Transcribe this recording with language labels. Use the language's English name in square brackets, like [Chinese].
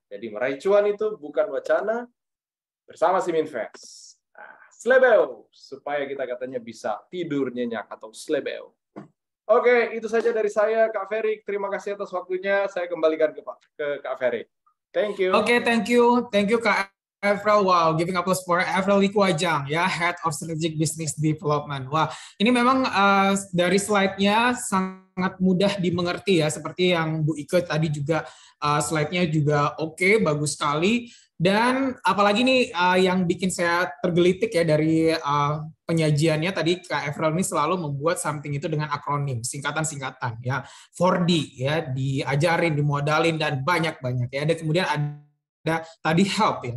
[Indonesian] Jadi meraih cuan itu bukan wacana bersama Siminvest. Nah, slebeo, supaya kita katanya bisa tidur nyenyak atau slebeo. Oke, itu saja dari saya, Kak Ferry. Terima kasih atas waktunya. Saya kembalikan ke Kak Ferry. [English] Thank you. Oke, thank you. Thank you, Kak Avril. Wow, giving applause for Avril Likwajang, ya, Head of Strategic Business Development. [Indonesian] Wah, ini memang dari slide-nya sangat mudah dimengerti ya, seperti yang Bu Ike tadi juga slide-nya juga oke, bagus sekali. Dan apalagi nih yang bikin saya tergelitik ya dari penyajiannya tadi, Kak Avril ini selalu membuat something itu dengan akronim, singkatan-singkatan ya, 4D ya, diajarin, dimodalin dan banyak-banyak ya. Dan kemudian ada tadi help ya.